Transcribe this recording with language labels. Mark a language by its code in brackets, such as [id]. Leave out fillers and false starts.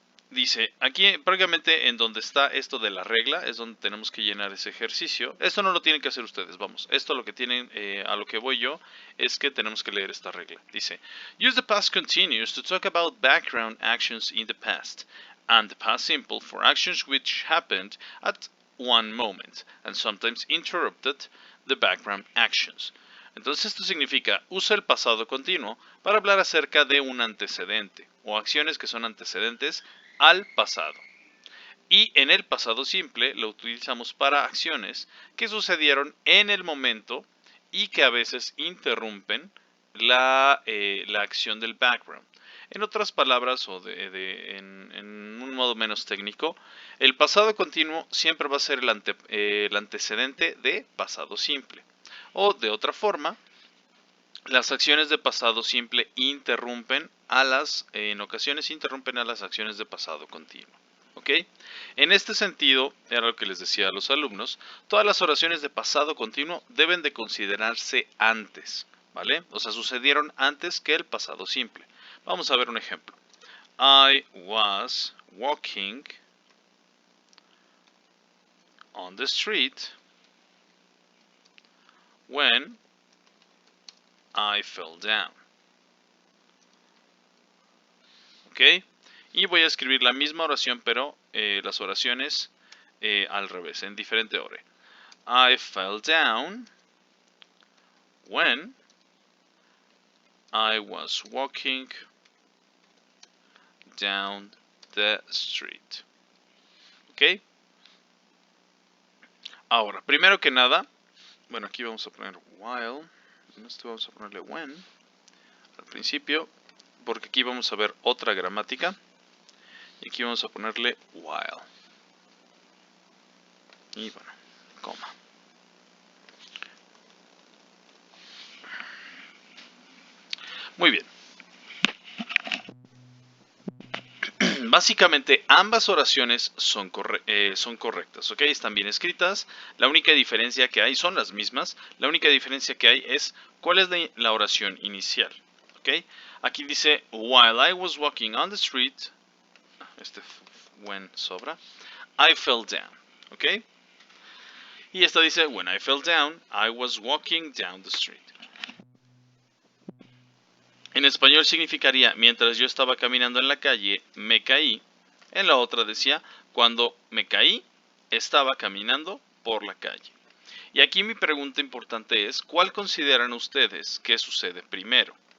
[es] Dice, aquí prácticamente en donde está esto de la regla es donde tenemos que llenar ese ejercicio. Esto no lo tienen que hacer ustedes, vamos. Esto lo que tienen, a lo que voy yo, es que tenemos que leer esta regla. [en] Dice, use the past continuous to talk about background actions in the past, and the past simple for actions which happened at one moment, and sometimes interrupted the background actions. [es] Entonces esto significa, usa el pasado continuo para hablar acerca de un antecedente, o acciones que son antecedentes al pasado. Y en el pasado simple lo utilizamos para acciones que sucedieron en el momento y que a veces interrumpen la acción del background. En otras palabras, o en un modo menos técnico, el pasado continuo siempre va a ser el antecedente de pasado simple. O de otra forma, las acciones de pasado simple en ocasiones interrumpen a las acciones de pasado continuo. ¿Ok? En este sentido, era lo que les decía a los alumnos, todas las oraciones de pasado continuo deben de considerarse antes, ¿vale? O sea, sucedieron antes que el pasado simple. Vamos a ver un ejemplo. [en] I was walking on the street when I fell down. [es] ¿Ok? Y voy a escribir la misma oración, pero las oraciones al revés, en diferente orden. [en] I fell down when I was walking down the street. [es] ¿Ok? Ahora, primero que nada, bueno, aquí vamos a poner while, en esto vamos a ponerle when al principio, porque aquí vamos a ver otra gramática, y aquí vamos a ponerle while. Y bueno, coma. Muy bien. Básicamente ambas oraciones son correctas, ¿ok? Están bien escritas. La única diferencia que hay, son las mismas. La única diferencia que hay es cuál es la oración inicial, ¿ok? Aquí dice, [en] while I was walking on the street, when [es] sobra, [en] I fell down, ¿ok? [es] Y esta dice, [en] when I fell down, I was walking down the street. [es] En español significaría, mientras yo estaba caminando en la calle, me caí. En la otra decía, cuando me caí, estaba caminando por la calle. Y aquí mi pregunta importante es, ¿cuál consideran ustedes que sucede primero?